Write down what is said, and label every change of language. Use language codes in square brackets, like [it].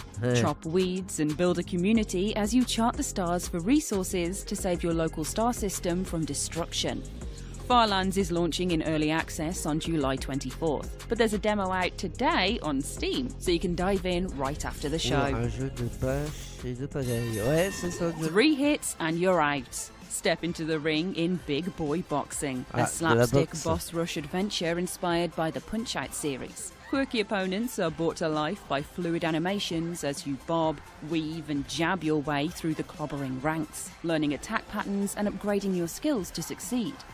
[fr] Ouais. [en] Chop weeds and build a community as you chart the stars for resources to save your local star system from destruction. Farlands is launching in early access on July 24th, but there's a demo out today on Steam, so you can dive in right after the show. [fr] Un jeu de bâche et de pagaille. Ouais, c'est ça. le jeu. [en] 3 hits and you're out. Step into the ring in Big Boy Boxing, Ah, a slapstick [fr] boxe. [en] boss rush adventure inspired by the Punch-Out series. Quirky opponents are brought to life by fluid animations as you bob, weave and jab your way through the clobbering ranks, learning attack patterns and upgrading your skills to succeed.